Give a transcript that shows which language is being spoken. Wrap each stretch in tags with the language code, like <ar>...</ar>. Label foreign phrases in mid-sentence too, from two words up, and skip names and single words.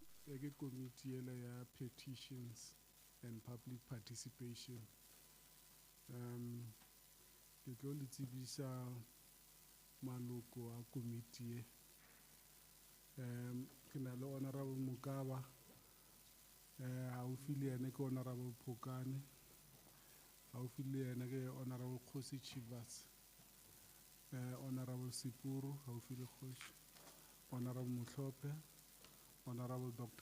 <st>ke committee ele ya</st> <en>petitions and public participation.</en> <st>Ke tlo le tsebisa maloko a committee. Ke na le Honorable Mukaba, haufi le ene ke Honorable Phokane, haufi le ene ke Honorable Khosi Chivas, Honorable Sipuru, haufi le Khosi, Honorable Mutlope, Honorable Dr.</st>